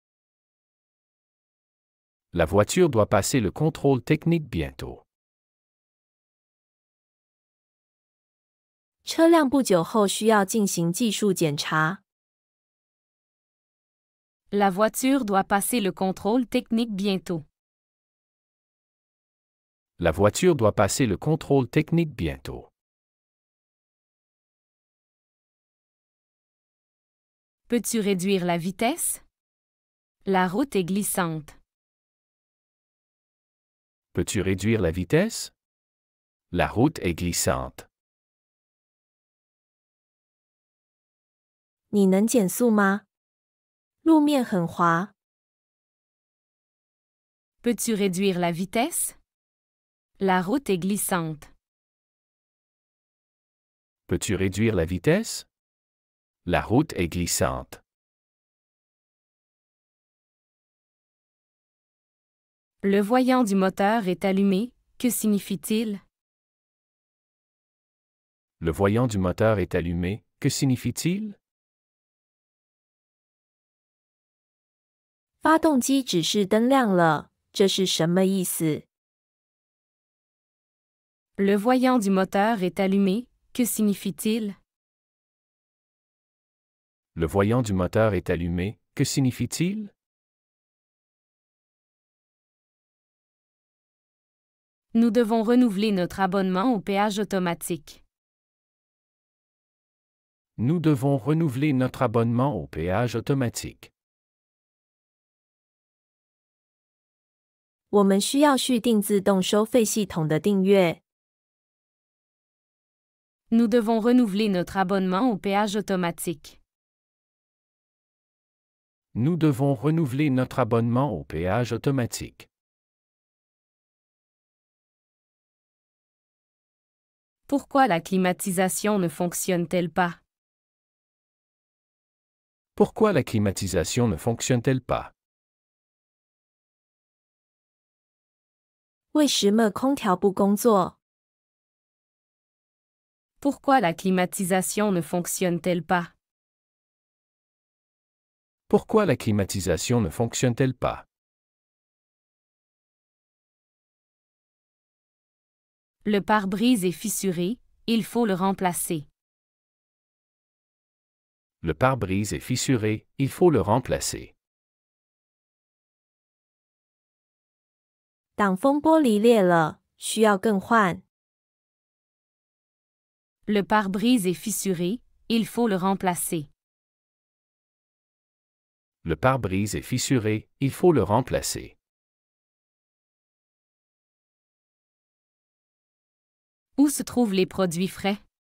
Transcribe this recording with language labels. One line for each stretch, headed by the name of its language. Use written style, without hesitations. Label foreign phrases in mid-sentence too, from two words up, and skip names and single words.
French: La voiture doit passer le contrôle technique bientôt.
Chinese: 车辆不久后需要进行技术检查。
French: La voiture doit passer le contrôle technique bientôt. La voiture doit passer le contrôle technique bientôt. Peux-tu réduire la vitesse? La route est glissante. Peux-tu réduire la vitesse? La route est glissante.
Chinese: 你能减速吗？路面很滑。
French: Peux-tu réduire la vitesse? La route est glissante. Peux-tu réduire la vitesse? La route est glissante. Le voyant du moteur est allumé. Que signifie-t-il? Le voyant du moteur est allumé. Que signifie-t-il?
Chinese: 发动机指示灯亮了，这是什么意思？
French: Le voyant du moteur est allumé. Que signifie-t-il? Le voyant du moteur est allumé. Que signifie-t-il? Nous devons renouveler notre abonnement au péage automatique. Nous devons renouveler notre abonnement au péage automatique.
Chinese: 我们需要续订自动收费系统的订阅。
French: Nous devons renouveler notre abonnement au péage automatique. Nous devons renouveler notre abonnement au péage automatique. Pourquoi la climatisation ne fonctionne-t-elle pas? Pourquoi la climatisation ne fonctionne-t-elle pas?
Chinese: 为什么空调不工作？
French: Pourquoi la climatisation ne fonctionne-t-elle pas? Pourquoi la climatisation ne fonctionne-t-elle pas? Le pare-brise est fissuré. Il faut le remplacer. Le pare-brise est fissuré. Il faut le remplacer.
Chinese: 挡风玻璃裂了，需要更换。
French: Le pare-brise est fissuré. Il faut le remplacer. Le pare-brise est fissuré. Il faut le remplacer. Où se trouvent les produits frais?